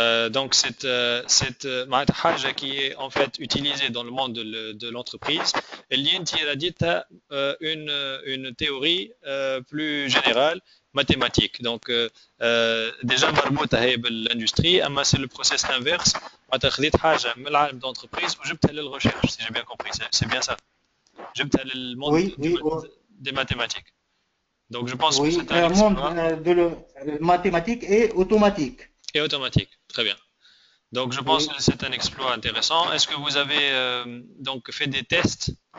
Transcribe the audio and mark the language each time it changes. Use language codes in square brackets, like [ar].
[fr] Donc cette حاجة qui est en fait utilisée dans le monde de l'entreprise, elle a dit une théorie plus générale, mathématique. Donc déjà [ar] مربوطة هي [fr] بالindustrie, أما c'est le process inverse. [ar] معناتها خذيت حاجة من العالم d'entreprise وجبتها للrecherche, [fr] si j'ai bien compris. C'est bien ça. [ar] جبتها للموند [fr] des mathématiques. Donc je pense que c'est un monde de mathématique et automatique. Et automatique, très bien. Donc je pense que c'est un exploit intéressant. Est-ce que vous avez donc fait des tests?